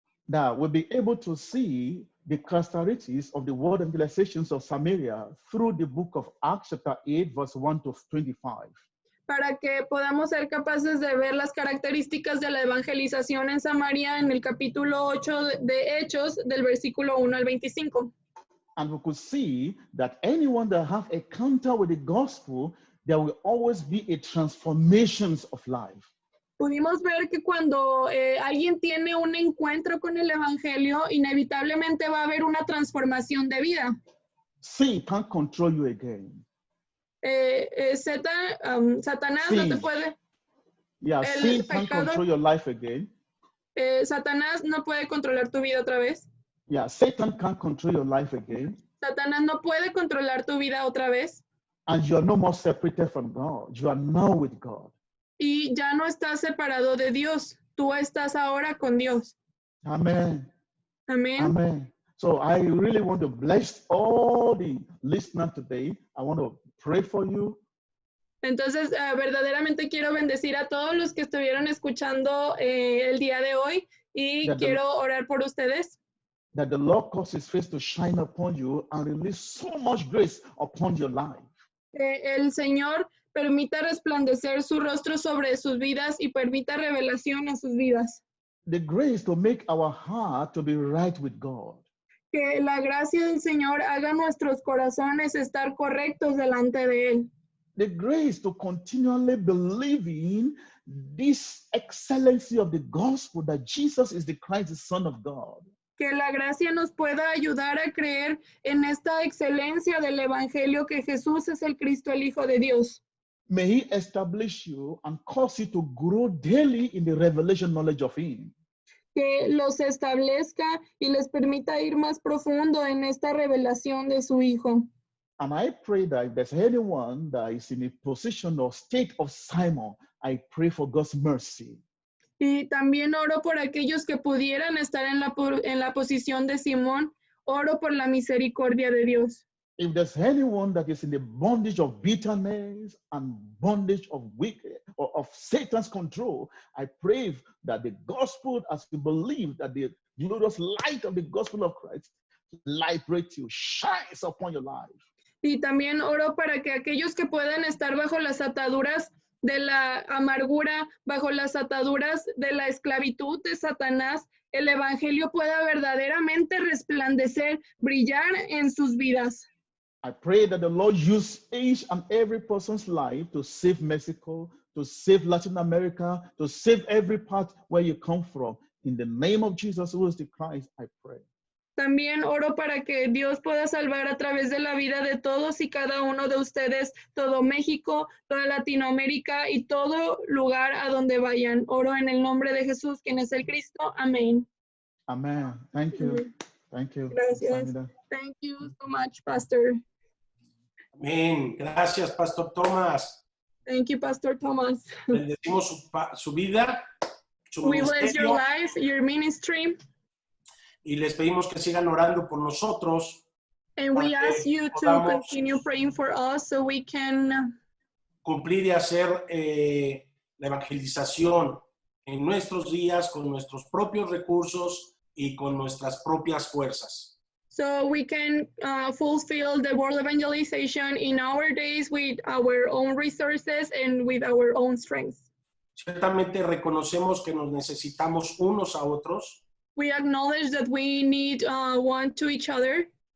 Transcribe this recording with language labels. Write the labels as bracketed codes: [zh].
[en] Now we'll be able to see the characteristics of the world evangelizations of Samaria through the book of Acts chapter 8 verse 1 to 25. [es] Para que podamos ser capaces de ver las características de la evangelización en Samaria en el capítulo 8 de Hechos, del versículo 1 al 25. [en] And we could see that anyone that have a encounter with the gospel, there will always be a transformation of life. [es] Pudimos ver que cuando alguien tiene un encuentro con el evangelio, inevitablemente va a haber una transformación de vida. [en] Sin can't control you again. [es] Satanás no te puede. [en] Yeah, sin can't control your life again. [es] Satanás no puede controlar tu vida otra vez. [en] Yeah, Satan can't control your life again. [es] Satanás no puede controlar tu vida otra vez. [en] And you are no more separated from God. You are now with God. [es] Y ya no estás separado de Dios. Tú estás ahora con Dios. [en] Amen. [es] Amén. [en] Amen. So I really want to bless all the listeners today. I want to pray for you. [es] Entonces, verdaderamente quiero bendecir a todos los que estuvieron escuchando el día de hoy y quiero orar por ustedes. [en] That the Lord cause his face to shine upon you and release so much grace upon your life. [es] El Señor permita resplandecer su rostro sobre sus vidas y permita revelación en sus vidas. [en] The grace to make our heart to be right with God. [es] Que la gracia del Señor haga nuestros corazones estar correctos delante de Él. [en] The grace to continually believe in this excellency of the gospel that Jesus is the Christ, the Son of God. [es] Que la gracia nos pueda ayudar a creer en esta excelencia del Evangelio que Jesús es el Cristo, el Hijo de Dios. [en] May he establish you and cause you to grow daily in the revelation knowledge of him. [es] Que los establezca y les permita ir más profundo en esta revelación de su Hijo. [en] And I pray that if there's anyone that is in a position or state of Simon, I pray for God's mercy. [es] Y también oro por aquellos que pudieran estar en la posición de Simón. Oro por la misericordia de Dios. [en] If there's anyone that is in the bondage of bitterness and bondage of wicked or of Satan's control, I pray that the gospel, as you believe that the glorious light of the gospel of Christ liberates you, shines upon your life. [es] Y también oro para que aquellos que puedan estar bajo las ataduras de la amargura, bajo las ataduras de la esclavitud de Satanás, el evangelio pueda verdaderamente resplandecer, brillar en sus vidas. [en] I pray that the Lord use each and every person's life to save Mexico, to save Latin America, to save every part where you come from. In the name of Jesus, who is the Christ, I pray. [es] También oro para que Dios pueda salvar a través de la vida de todos y cada uno de ustedes, todo México, toda Latinoamérica y todo lugar a donde vayan. Oro en el nombre de Jesús, quien es el Cristo. Amén. [en] Amen. Thank you. [es] Amén. [en] Thank you. [es] Gracias. [en] Thank you so much, Pastor. [es] Amén. Gracias, Pastor Tomás. [en] Thank you, Pastor Thomas. [es] Bendecimos su vida, su [en] We bless your [es] ministerio, [en] life, your ministry. [es] y les pedimos que sigan orando por nosotros. [en] And we [es] para [en] ask [es] que [en] you to [es] podamos [en] continue praying for us so we can [es] cumplir y hacer la evangelización en nuestros días con nuestros propios recursos y con nuestras propias fuerzas. [en] fulfill the world evangelization in our days with our own resources and with our own strength. [es] Ciertamente reconocemos que nos necesitamos unos a otros. [en] We acknowledge that we need one to each other.